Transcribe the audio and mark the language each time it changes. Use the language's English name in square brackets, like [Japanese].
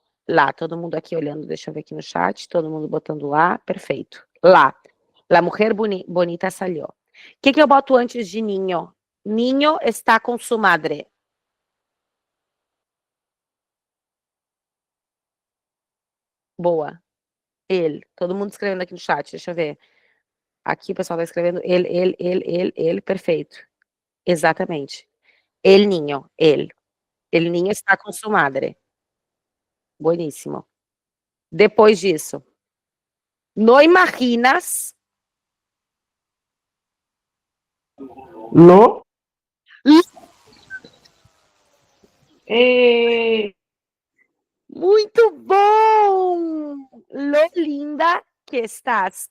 [Portuguese] Lá, todo mundo aqui olhando, deixa eu ver aqui no chat, todo mundo botando lá, perfeito. [Spanish] Lá, la mujer bonita salió. [Portuguese] O que que eu boto antes de niño? [Spanish] Niño está com su madre. [Portuguese] Boa. Ele. Todo mundo escrevendo aqui no chat, deixa eu ver. Aqui o pessoal tá escrevendo ele, perfeito. Exatamente. El niño, ele. [Spanish] El niño está com su madre. Bueníssimo. [Portuguese] Depois disso, [Spanish] no imaginas. Lo. Eh, [Portuguese] Muito bom! [Spanish] Lo linda que estás.